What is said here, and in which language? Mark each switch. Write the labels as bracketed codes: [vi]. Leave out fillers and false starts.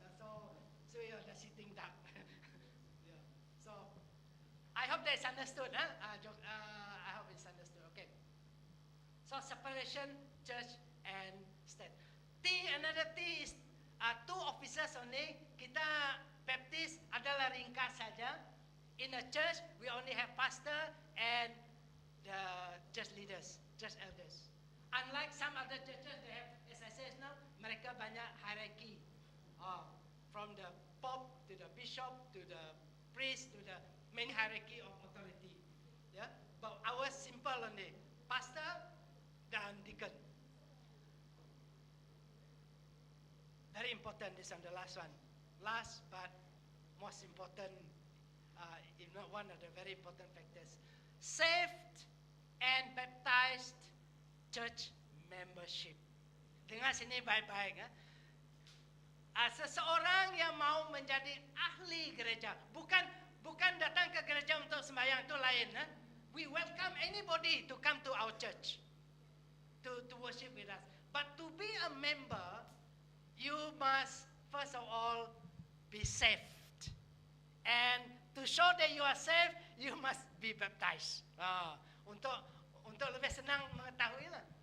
[en] So you're just sitting down. Yeah. So I hope that's understood. I hope it's understood. Okay. So separation, church and state. Another T is 2 officers only. [ms] Kita Baptist adalah ringkas saja. [en] In a church, we only have pastor and the church leaders, church elders. Unlike some other churches, they have, as I said now, [ms] mereka banyak [en] hierarchy. From the pope to the bishop to the priest to the main hierarchy of authority. Yeah, but ours simple only, pastor dan deacon. Very important, this one, the last one. Last but most important, if not one of the very important factors. Saved and baptized church membership. [ms] Dengar sini baik-baik. Seseorang yang mau menjadi ahli gereja, bukan datang ke gereja untuk sembahyang, itu lain. [en] We welcome anybody to come to our church to worship with us. But to be a member, you must first of all be saved. And to show that you are saved, you must be baptized. [ms] Untuk lebih senang mengetahui lah.